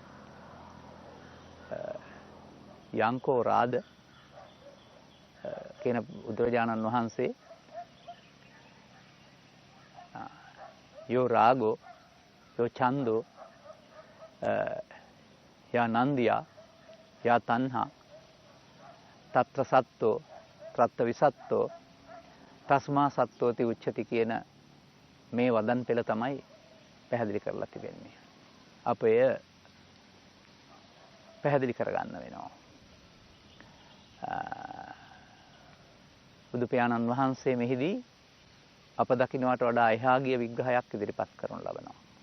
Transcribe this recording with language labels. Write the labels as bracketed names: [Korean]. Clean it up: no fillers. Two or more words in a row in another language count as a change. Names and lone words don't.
[Pali] යංකෝ රාද [Sinhala] කියන බුදුරජාණන් වහන්සේ [Pali] යෝ රාගෝ යෝ ඡන්தோ යා නන්දියා යා තණ්හා తත්‍ර සත්තෝ ත්‍රත්ත විසත්තෝ තස්මා සත්තෝති උච්චති [Sinhala] කියන මේ වදන් පෙළ තමයි පැහැදිලි කරලා තිබෙන්නේ. අප එය පැහැදිලි කරගන්න වෙනවා. බුදු පියාණන් වහන්සේ මෙහිදී අප දකින්නට වඩා එහා ගිය විග්‍රහයක් ඉදිරිපත් කරනු ලබනවා.